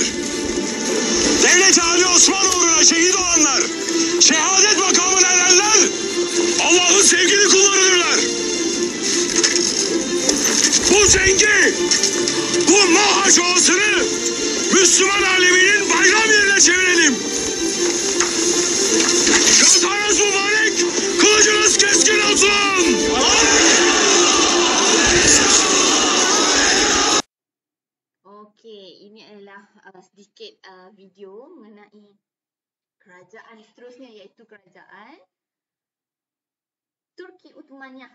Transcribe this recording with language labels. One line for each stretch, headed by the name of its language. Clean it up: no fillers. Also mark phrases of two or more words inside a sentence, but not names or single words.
Turkish: Devlet Ali Osman uğruna şehit olanlar, şehadet makamına erenler Allah'ın sevgili kullarıdırlar. Bu cengi, bu Mohaç Ovası'nı Müslüman aleminin bayram yerine çevirelim. Gazanız mübarek, kılıcınız keskin olsun.
Malay: Okey, ini adalah sedikit video mengenai kerajaan seterusnya, iaitu kerajaan Turki Uthmaniyah.